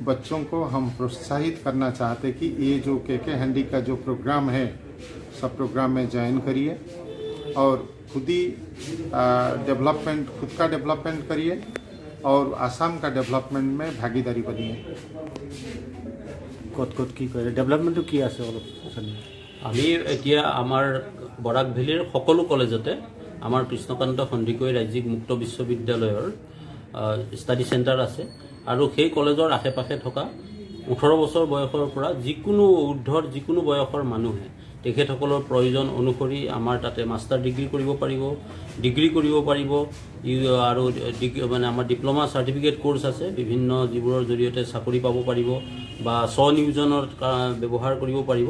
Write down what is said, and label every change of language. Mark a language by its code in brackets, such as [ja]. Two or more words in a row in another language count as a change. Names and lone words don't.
[hi] बच्चों को हम प्रोत्साहित करना चाहते कि ये जो KK हैंडी का जो प्रोग्राम है सब प्रोग्राम में ज्वाइन करिए और खुद ही डेवलपमेंट, खुद का डेवलपमेंट करिए और आसाम का डेवलपमेंट में भागीदारी बनिए। कत की करे डेवलपमेंट की আছে অলপ [as] আমি এতিয়া আমাৰ বৰাক ভেলীৰ সকলো কলেজতে আমাৰ কৃষ্ণকান্ত সন্ধিকৈ ৰাজ্যিক মুক্ত বিশ্ববিদ্যালয়ৰ [en] study center [as] আছে আৰু সেই কলেজৰ আশে-পাশে থকা 18 বছৰ বয়সৰ পৰা যিকোনো ঊৰ্ধ্বৰ যিকোনো বয়সৰ মানুহে তেখেতসকলৰ প্ৰয়োজন অনুসৰি আমাৰ তাতে [en] master degree [as] কৰিব পাৰিব, ডিগ্ৰী কৰিব পাৰিব আৰু মানে আমাৰ [en] diploma certificate course [as] আছে বিভিন্ন যিবোৰৰ জৰিয়তে চাকৰি পাব পাৰিব বা স্বনিয়োজনৰ ব্যৱহাৰ কৰিব পাৰিব।